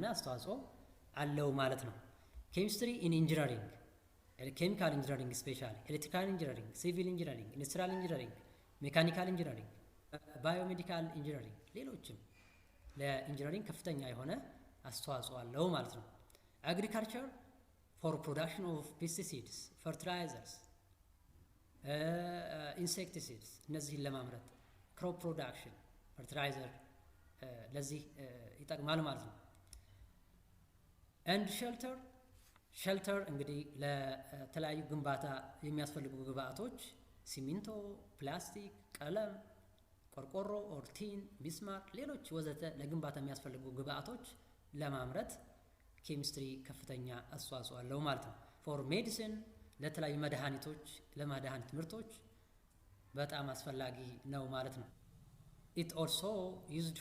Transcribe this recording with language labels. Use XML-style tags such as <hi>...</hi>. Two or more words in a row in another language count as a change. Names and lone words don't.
<am>አስተዋጽኦ አለው ማለት ነው።</am> <en>chemistry in engineering, chemical engineering, specially electrical engineering, civil engineering, industrial engineering, mechanical engineering, biomedical engineering</en> <am>ሌሎችም ለኢንጂነሪንግ ከፍተኛ የሆነ አስተዋጽኦ አለው ማለት ነው። አግሪካልቸር</am> <en>for production of pesticides, fertilizers,</en> <am>insecticides እነዚህን ለማምረት</am> <en>crop production, fertilizer</en> <am>ለዚህ ይጠቅማል ማለት ነው።</am> <en>and shelter</en> <am>እንግዲህ ለተለያዩ ግንባታ የሚያስፈልጉ ግብአቶች ሲሚንቶ፣ ፕላስቲክ፣ ቀለም፣ ቆርቆሮ፣ ኦርቲን፣ ቢስማር ሌሎች ወዘተ ለግንባታ የሚያስፈልጉ ግብአቶች ለማምረት ኬሚስትሪ ከፍተኛ አስተዋጽኦ አለው ማለት ነው።</am> <en>for medicine</en> <am>ለተለያዩ መድኃኒቶች፣ ለመድኃኒት ምርቶች በጣም አስፈላጊ ነው ማለት ነው።</am> <en>it also used</en>